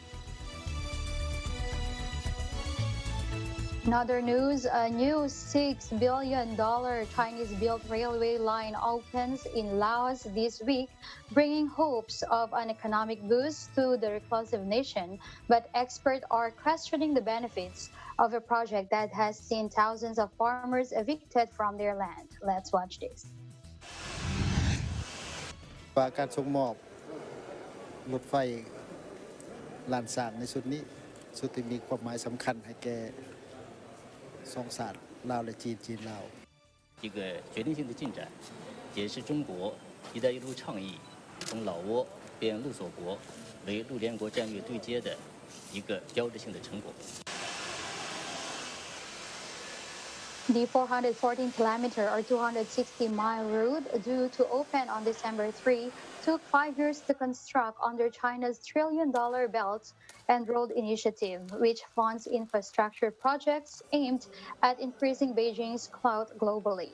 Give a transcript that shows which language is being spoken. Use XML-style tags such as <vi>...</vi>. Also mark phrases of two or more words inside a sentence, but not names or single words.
<en>In other news, a new $6 billion Chinese-built railway line opens in Laos this week, bringing hopes of an economic boost to the reclusive nation. But experts are questioning the benefits of a project that has seen thousands of farmers evicted from their land. Let's watch this.</en> <th>การส่งมอบรถไฟลานสร้างในสุดนี้สุดที่มีความหมายสำคัญให้แก่สองชาติลาวและจีนจีนลาว</th> <zh>一个决定性的进展，也是中国“一带一路”倡议从老挝变陆锁国为陆联国战略对接的一个标志性的成果。</zh> <en>The 414-kilometer or 260-mile route, due to open on December 3, took 5 years to construct under China's trillion-dollar Belt and Road Initiative, which funds infrastructure projects aimed at increasing Beijing's clout globally.</en>